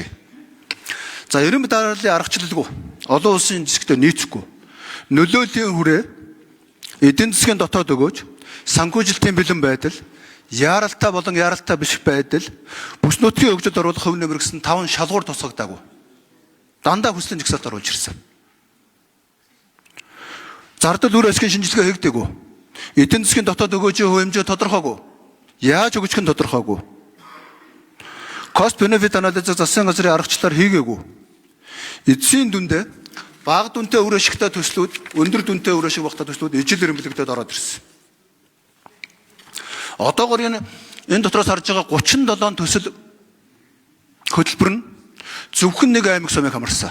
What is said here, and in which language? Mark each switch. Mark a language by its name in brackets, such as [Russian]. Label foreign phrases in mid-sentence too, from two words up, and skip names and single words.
[Mongolian] За эренб дарааллын аргачлалгүй олон улсын жишгтээ нийцэхгүй нөлөөлийн хүрээ эдийн засгийн дотоод өгөөж санхүүжилтийн бэлэн байдал, яаралтай болон яаралтай биш байдал, бүс нутгийн хөгжилд оруулах хөв нэмэр гэсэн 5 шалгуур тусгагдаагүй. Дандаа хүслийн жагсаалт оруулж ирсэн. Зардал үр ашигын шинжилгээ хийгдээгүй. Эдийн засгийн дотоод өгөөжийн хувь хэмжээ тодорхойгүй. Яаж өгөх нь тодорхойгүй. [English] Cost benefit analysis [Mongolian] засгийн газрын аргачлалаар хийгээгүй. Эцсийн дүндээ бага дүнтэй үр ашигтай төслүүд, өндөр дүнтэй үр ашиг багтаа төслүүд ижил эренблэгдээд ороод ирсэн. Одоогоор энэ дотроос харж байгаа 37 төсөл хөтөлбөр нь зөвхөн нэг аймаг сумыг хамарсан.